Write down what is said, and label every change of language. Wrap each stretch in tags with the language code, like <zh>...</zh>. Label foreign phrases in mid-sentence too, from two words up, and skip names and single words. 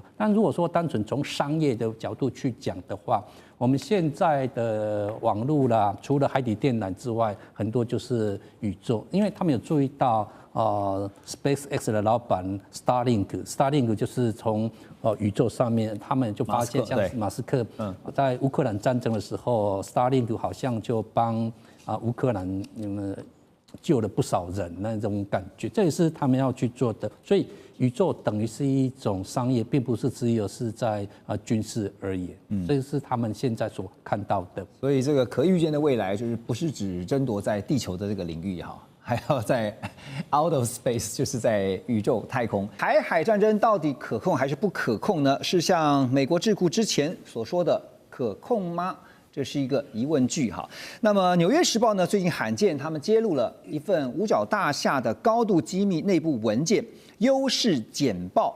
<zh>但如果說單純從商業的角度去講的話，我們現在的網絡啦，除了海底電纜之外，很多就是宇宙，因為他們有注意到SpaceX 的老闆 Starlink 就是從宇宙上面，他們就發現像馬斯克在烏克蘭戰爭的時候 ，Starlink 好像就幫烏克蘭救了不少人那種感覺，這也是他們要去做的。所以宇宙等於是一種商業，並不是只有是在軍事而已。這是他們現在所看到的。所以這個可預見的未來，就是不是只爭奪在地球的這個領域還要在</zh> <en>out of space，</en> <zh>就是在宇宙太空。台海戰爭到底可控還是不可控呢？是像美國智庫之前所說的可控嗎？這是一個疑問句哈。那麼《紐約時報》呢，最近罕見他們揭露了一份五角大廈的高度機密內部文件優勢簡報。</zh>